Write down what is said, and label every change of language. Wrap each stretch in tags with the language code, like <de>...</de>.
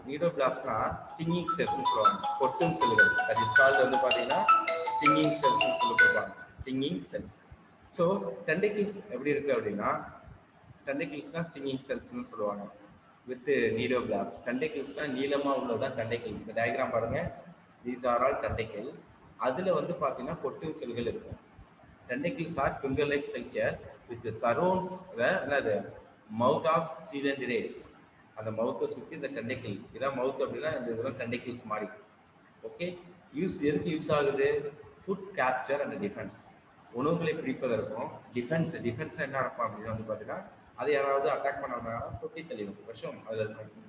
<ta>நீடோபிளாஸ்ட்னா stinking செல்ஸ்ன்னு சொல்லுவாங்க, கொட்டும் செல்கள். தட் இஸ் கால்டு வந்து பார்த்தீங்கன்னா ஸ்டிங்கிங் செல்ஸ்ன்னு சொல்லி கொடுப்பாங்க, ஸ்டிங்கிங் செல்ஸ். ஸோ டெண்டக்கிள்ஸ் எப்படி இருக்கு அப்படின்னா, டெண்டக்கிள்ஸ்னா ஸ்டிங்கிங் செல்ஸ்னு சொல்லுவாங்க வித் நீடோபிளாஸ்ட். டெண்டக்கிள்ஸ்னா நீளமாக உள்ளதான் டெண்டக்கிள். இந்த டயக்ராம் பாருங்க, தீஸ் ஆர் ஆல் டெண்டக்கிள். அதில் வந்து பார்த்தீங்கன்னா கொட்டும் செல்கள் இருக்கும்.</ta> <en>Tentacles are finger-like structure with surrounds the mouth of cylindrids.</en> <ta>அந்த மவுத்தை சுற்றி இந்த டெண்டக்கிள், இதான் மவுத் அப்படின்னா இந்த இதெல்லாம் டெண்டக்கிள்ஸ் மாதிரி. ஓகே, எதுக்கு யூஸ் ஆகுது? ஃபுட் கேப்சர் அண்ட் டிஃபென்ஸ், உணவுகளை பிடிப்பதற்கும் டிஃபென்ஸ் என்ன நடக்கும் அப்படின்னு வந்து பார்த்தீங்கன்னா, அதை யாராவது அட்டாக் பண்ணாங்கன்னா கொட்டி தள்ளிடும், விஷம் அதில் இருக்கும்.</ta>